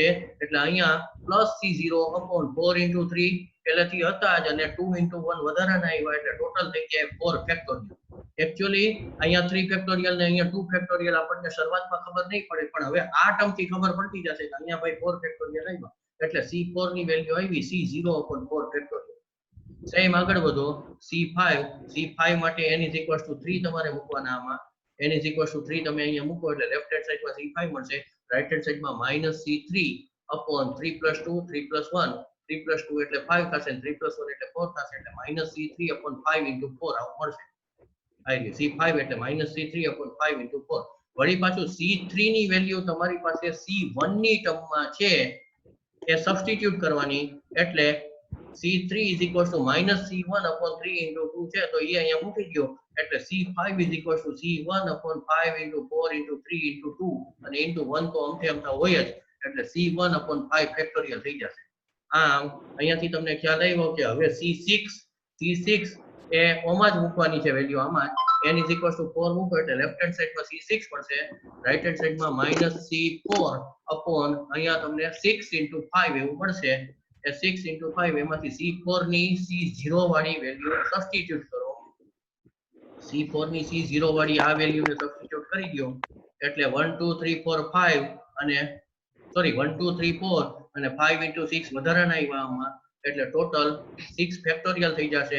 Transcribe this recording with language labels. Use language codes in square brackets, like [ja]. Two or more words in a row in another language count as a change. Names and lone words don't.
[gu] એટલે અહીંયા +c0 [en] upon 4 into 3 [gu] પહેલેથી હતા જ અને [en] 2 into 1 [gu] વધારાના આવ્યા એટલે ટોટલ થઈ જાય 4 ફેક્ટોરિયલ. એકચ્યુઅલી અહીંયા 3 ફેક્ટોરિયલ ને અહીંયા 2 ફેક્ટોરિયલ આપણને શરૂઆતમાં ખબર નહીં પડે પણ હવે આ ટર્મ થી ખબર પડતી જશે કે અહીંયા ભાઈ 4 ફેક્ટોરિયલ આવ્યા એટલે c4 ની વેલ્યુ આવી [en] c0 upon 4 [gu] ફેક્ટોરિયલ. સેમ આગળ વધો. c5 માટે [en] n is equals to 3 [gu] તમારે મૂકવાના આમાં [en] n is equals to 3 [gu] તમે અહીંયા મૂકો એટલે [en] left hand [gu] સાઈડમાં c5 મળશે, [en] right hand [gu] સાઈડમાં [en] -c3 upon 3 + 2 3 + 1 3 + 2 [gu] એટલે 5 થશે, 3 + 1 એટલે 4 થશે, એટલે [en] -c3 upon 5 into 4 [gu] આવું મળશે. આવી ગયું c5 એટલે [en] -c3 upon 5 into 4. [gu] વળી પાછું c3 ની વેલ્યુ તમારી પાસે c1 ની ટર્મમાં છે એ સબસ્ટિટ્યુટ કરવાની, એટલે [en] c3 is equals to -c1 upon 3 into 2 [gu] છે તો એ અહીંયા મૂકી દો, એટલે [en] c5 is equals to c1 upon 5 into 4 into 3 into 2 [gu] અને into 1 તો અમથે અમથા હોય જ, એટલે [en] c1 upon 5 [gu] ફેક્ટોરિયલ થઈ જશે. આમ અહીંયાથી તમને ખ્યાલ આવ્યો કે હવે c6 એ ઓમાં જ મૂકવાની છે વેલ્યુ, આમાં [en] n is equals to 4 [gu] મૂકો એટલે [en] left hand [gu] સાઈડમાં c6 પડશે, [en] right hand [gu] સાઈડમાં -c4 upon અહીંયા તમને [en] 6 into 5 [gu] એવું મળશે. એ [en] 6 into 5 [gu] એમાંથી c4 ની c0 વાળી વેલ્યુ સબસ્ટિટ્યુટ કરો, c4 ની c0 વાળી આ વેલ્યુને સબસ્ટિટ્યુટ કરી દો એટલે 1 2 3 4 5 અને સોરી 1 2 3 4 અને [en] 5 into 6 [gu] વધારાના આવ્યા આમાં, એટલે ટોટલ 6 ફેક્ટોરિયલ થઈ જશે.